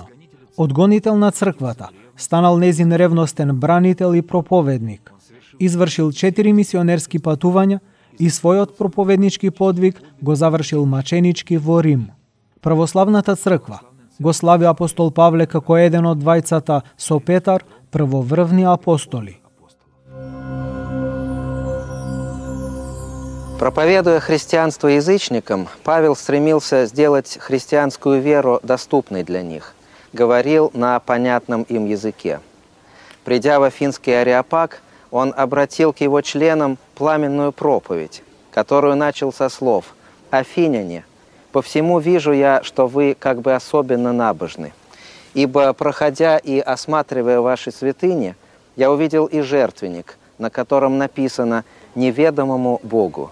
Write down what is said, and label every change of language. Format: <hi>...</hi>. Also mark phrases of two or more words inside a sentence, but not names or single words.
<mk>Одгонител на црквата, станал незин ревностен бранител и проповедник. Извршил 4 мисионерски патувања и својот проповеднички подвиг го завршил маченички во Рим. Православната црква го слави апостол Павле како еден од двајцата со Петар првоврвни апостоли.</mk> <ru>Проповедуя христианство язычникам, Павел стремился сделать христианскую веру доступной для них, говорил на понятном им языке. Придя в Афинский Ареопаг, он обратил к его членам пламенную проповедь, которую начал со слов: «Афиняне, по всему вижу я, что вы как бы особенно набожны, ибо, проходя и осматривая ваши святыни, я увидел и жертвенник, на котором написано «Неведомому Богу».</ru>